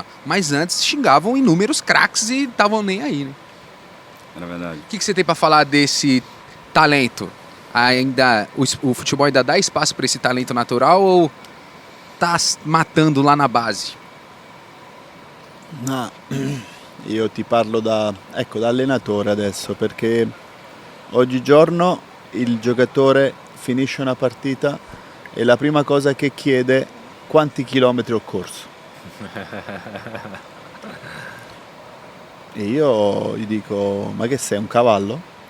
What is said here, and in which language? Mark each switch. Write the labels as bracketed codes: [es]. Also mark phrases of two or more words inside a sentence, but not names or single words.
[pt] Mas antes xingavam inúmeros craques e estavam nem aí, né? Era verdade. O que você tem pra falar desse talento? Ainda o futebol ainda dá espaço pra esse talento natural ou tá matando lá na base? [it] No, io ti parlo da allenatore adesso, perché oggigiorno il giocatore finisce una partita e la prima cosa che chiede quanti chilometri ho corso. E io gli dico, ma che sei, un cavallo?